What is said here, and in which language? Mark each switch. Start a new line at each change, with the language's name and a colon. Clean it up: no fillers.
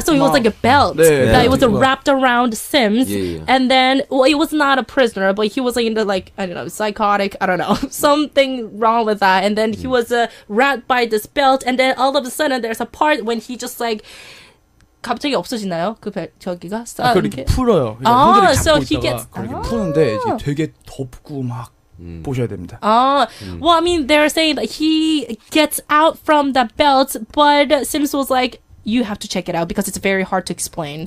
English: So it was like a belt that it was wrapped around Sims, and then it was not a prisoner, but he was into I don't know, psychotic, I don't know, something wrong with that, and then he was wrapped by this belt, and then all of a sudden there's a part when he just
Korean: 갑자기 없어지나요? 저기가 그렇게 풀어요.
English: so he gets
Korean: 그렇게 푸는데 이게 되게 덥고 막. 보셔야 됩니다.
English: Well, I mean, they're saying that he gets out from the belt, but Sims was like, you have to check it out because it's very hard to explain.